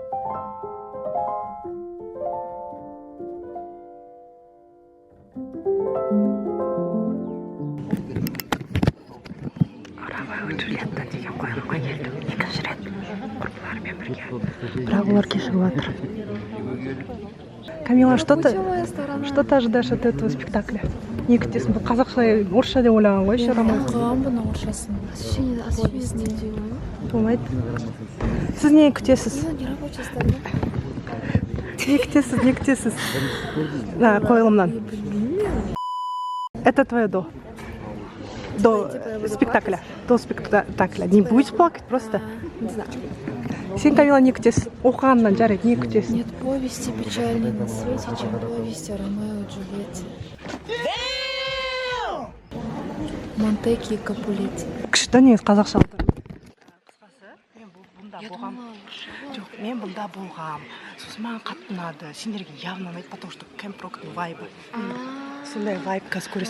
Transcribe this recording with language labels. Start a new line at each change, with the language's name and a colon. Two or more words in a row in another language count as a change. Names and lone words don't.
Kazakh: Джульетта деген қойылымға келдім. Екінші рет құрбыларымен бірге. Бірақ олар кешігіп жатыр. Камила,
Russian: что ты ожидаешь от этого спектакля?
Kazakh: Не күтесің, бұл қазақша, орысша деп ойлаған ғой,
Russian: еще роман.
Kazakh: Оқыған бұны орысшасын.
Russian: Освещение делаем.
Kazakh: Болмайды. Сіз не күтесіз?
Russian: Не рабочий стол.
Kazakh: Не күтесіз? Қойылымнан.
Russian: Это твое до спектакля. До спектакля. Не будешь плакать просто? Не знаю.
Kazakh: Сен, Камила, не күтесіз? Оқығаннан жарайды, не күтесіз?
Russian: Нет повести печальней на свете, чем повесть о Ромео и Джульетте. Монтеки и Капулетти.
Kazakh: Күшті негіз қазақша алды. Қысқасы, мен бұнда болғам. Жоқ, мен бұнда болғам. Сосын маған қатты ұнады. Сендерге явно ұнайды,
Russian: потому что Camp Rock'ның вайбы.
Kazakh: Сондай вайб қазір көресің.